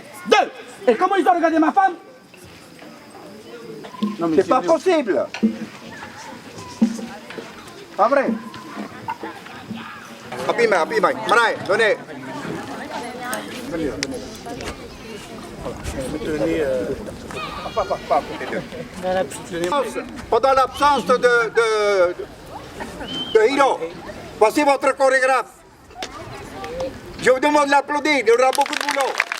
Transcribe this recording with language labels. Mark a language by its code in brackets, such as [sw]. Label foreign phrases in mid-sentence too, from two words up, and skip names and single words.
[fr] 2. Et comment ils ont regardé ma femme? C'est pas possible. Pas vrai. [ty] Api mai. Marai, [fr] donnez. Pendant l'absence de Hiro, voici votre chorégraphe. Je vous demande de l'applaudir, il y aura beaucoup de boulot.